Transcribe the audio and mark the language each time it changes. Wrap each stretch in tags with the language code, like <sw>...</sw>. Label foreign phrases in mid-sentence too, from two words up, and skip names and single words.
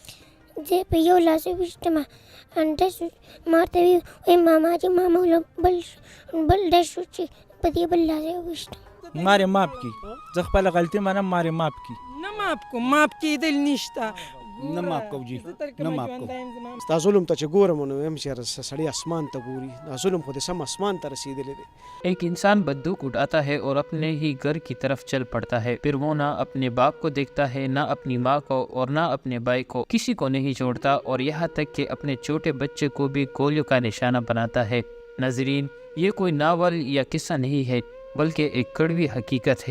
<ps>زه په یو لاس ویشتمه ډز ما ورته وایي ماما چې ما مولا بل ډز شو چې په دې بل لاس یې ویشتم مارې ماف کړي زه خپله غلطي منم مارې ماف کړي نه ماف کوم ماف کېدل نشته نه ماف کوو جي نه ماف کوو ستا ظلم ته چې ګورم نو وایم چې سړی اسمان ته ګوري دا ظلم خو دې سم اسمان ته رسېدلی دی</ps> <ur>ایک انسان بندوق اٹھاتا ہے اور اپنے ہی گھر کی طرف چل پڑتا ہے، پھر وہ نہ اپنے باپ کو دیکھتا ہے، نہ اپنی ماں کو اور نہ اپنے بھائی کو، کسی کو نہیں چھوڑتا اور یہاں تک کہ اپنے چھوٹے بچے کو بھی گولیوں کا نشانہ بناتا ہے۔ ناظرین، یہ کوئی ناول یا قصہ نہیں ہے بلکہ ایک کڑوی حقیقت ہے۔</ur>